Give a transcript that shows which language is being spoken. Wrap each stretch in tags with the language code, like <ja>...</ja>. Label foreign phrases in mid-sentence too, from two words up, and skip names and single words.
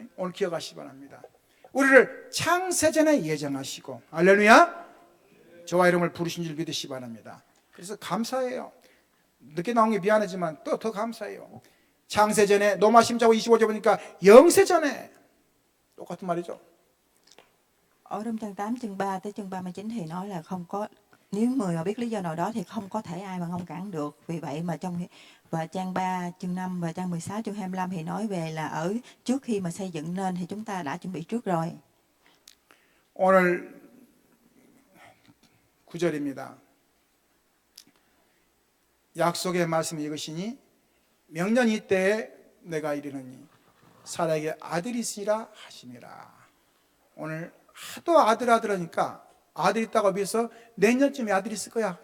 <ko>오늘 기억하시기 바랍니다. 우리를 창세전에 예정하시고 할렐루야 저와 이름을 부르신 줄 믿으시기 바랍니다. 그래서 감사해요. 늦게 나온 게 미안하지만 또 더 감사해요. 창세전에 로마 10장 25절 보니까 영세전에 똑같은 말이죠.</ko> <vi>Ở trong trang 8 chương 3 tới chương 39 thì nói là không có, nếu người mà biết lý do nào đó thì không có thể ai mà ngăn cản được. Vì vậy mà và trang 3 chương 5 và trang 16 chương 25 thì nói về là ở trước khi mà xây dựng nên thì chúng ta đã chuẩn bị trước rồi.</vi> <ko>오늘 9절입니다. 약속의 말씀이 이것이니 명년 이때에 내가 이르노니 사라에게 아들이 있으리라 하시니라. 오늘 하도 아들 하니까 아들 있다고 해서 내년쯤에 아들이 있을 거야.</ko>